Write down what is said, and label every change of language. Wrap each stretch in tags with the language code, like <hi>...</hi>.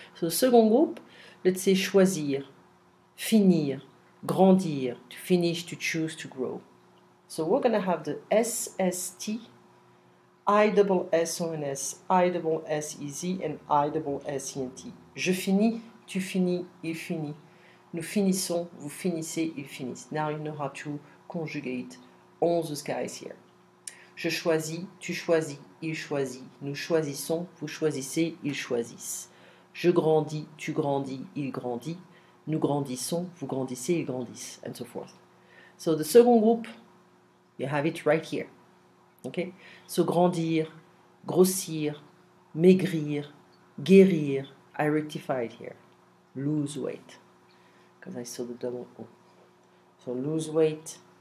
<en>So the second group, let's say</en> <fr>choisir, finir, grandir,</fr> <en>to finish, to choose, to grow. So we're going to have the SST, ISSONS, ISSEZ, and ISSENT.</en> <fr>Je finis, tu finis, il finit. Nous finissons, vous finissez, ils finissent.</fr> <en>Now you know how to conjugate all those guys here.</en> <fr>Je choisis, tu choisis, il choisit. Nous choisissons, vous choisissez, ils choisissent. Je grandis, tu grandis, il grandit. Nous grandissons, vous grandissez, ils grandissent,</fr> <en>and so forth. So the second group, you have it right here. Okay? So</en> <fr>grandir, grossir, maigrir, guérir.</fr> <en>I rectified here. Lose weight. Because I saw the double O. So lose weight.</en>